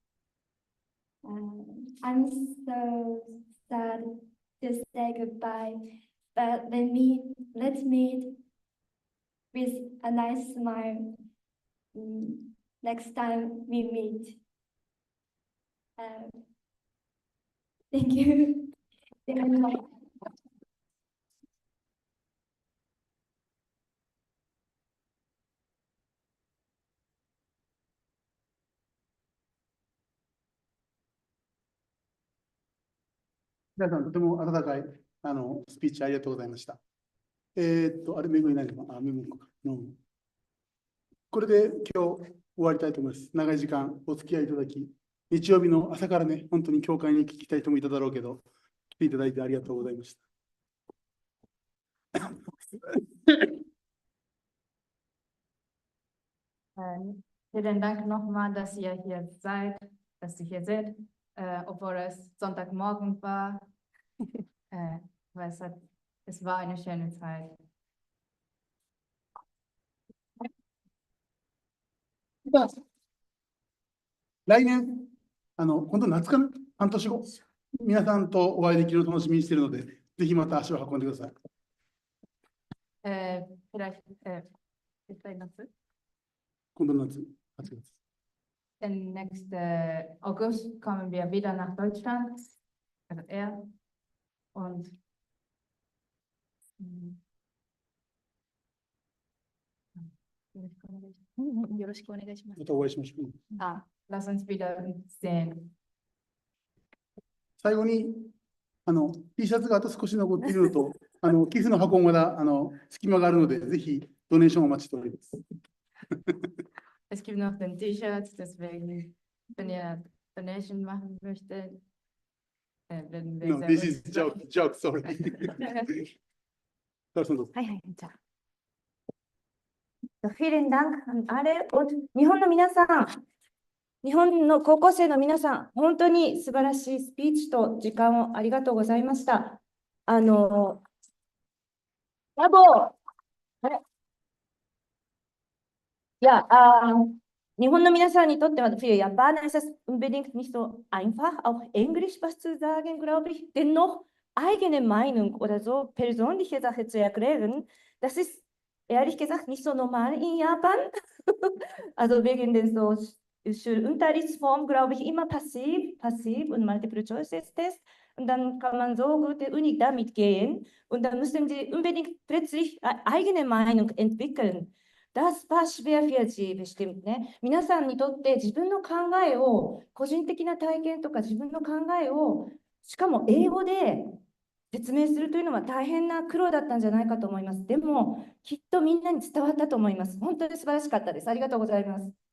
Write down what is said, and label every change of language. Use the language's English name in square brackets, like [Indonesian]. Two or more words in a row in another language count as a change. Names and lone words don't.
[English] I'm so sad to say goodbye, but let's meet with a nice smile next time we meet. Thank you. [Japanese] 皆さん、とても温かいスピーチありがとうございました。あれ、めぐりないのか、めぐりか。これで今日終わりたいと思います。長い時間お付き合いいただき、日曜日の朝からね、本当に教会に聞きたい人もいただろうけど、来ていただいてありがとうございました。 [German] Vielen Dank nochmal, dass ihr hier seid, dass ihr hier seid, obwohl es Sonntagmorgen war. Weil es war eine schöne Zeit. [Japanese] 来年、本当夏かな、半年後、皆さんとお会いできるのを楽しみにしているので、ぜひまた足を運んでください。 [German] Vielleicht, ist das Nacht? [Japanese] 今度の夏、8月。 [German] Denn nächsten August kommen wir wieder nach Deutschland, also er und [Japanese] またお会いしましょう。 [German] lass uns wieder sehen. [Japanese] 最後にT シャツがあと少し残っているのと、寄付の箱もまだ隙間があるので、ぜひドネーションをお待ちしております。 [German] Es gibt noch den T-Shirt, deswegen, wenn ihr Donation machen möchtet, werden wir [English] No, this is joke, sorry. [Japanese] はいはい、じゃあ。 [German] Vielen Dank an alle und [Japanese] 日本の皆さん、日本の高校生の皆さん、本当に素晴らしいスピーチと時間をありがとうございました。 [German] Bravo! Ja, [Japanese] 日本の皆さんにとっては [German] für Japaner ist es unbedingt nicht so einfach, auch Englisch was zu sagen, glaube ich. Dennoch eigene Meinung oder so persönliche Sache zu erklären, das ist ehrlich gesagt nicht so normal in Japan. Also wegen den so Schulunterrichtsform, glaube ich, immer passiv und [English] Multiple Choice Test. [German] Und dann kann man so gut der Uni damit gehen. Und dann müssen sie unbedingt plötzlich eigene Meinung entwickeln. Das war schwer für Sie bestimmt ね。 [Japanese] 皆さんにとって自分の考えを、個人的な体験とか自分の考えを、しかも英語で説明するというのは大変な苦労だったんじゃないかと思います。でも、きっとみんなに伝わったと思います。本当に素晴らしかったです。ありがとうございます。